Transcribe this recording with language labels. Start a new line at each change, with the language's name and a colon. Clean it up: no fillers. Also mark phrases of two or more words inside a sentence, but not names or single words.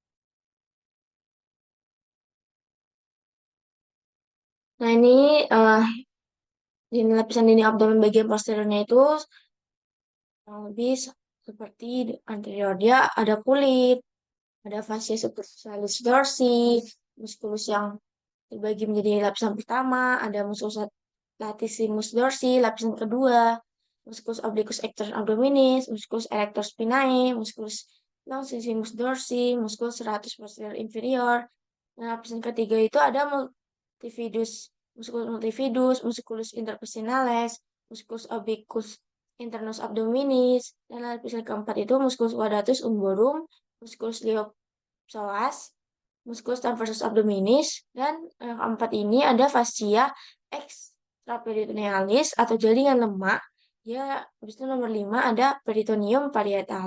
Indonesian: Nah, ini di lapisan dinding abdomen bagian posteriornya itu kurang lebih seperti anterior. Dia ada kulit, ada fascia superficialis dorsi, muskulus yang dibagi menjadi lapisan pertama, ada musculus latissimus dorsi, lapisan kedua, musculus obliquus externus abdominis, musculus erector spinae, musculus longissimus dorsi, musculus serratus posterior inferior. Nah, lapisan ketiga itu ada multifidus, musculus multifidus, musculus intercostinalis, musculus obliquus internus abdominis, dan lapisan keempat itu musculus quadratus umborum, musculus psoas, musculus transversus abdominis, dan yang keempat ini ada fascia extraperitonealis atau jaringan lemak. Ya, habis itu nomor 5 ada peritoneum parietal.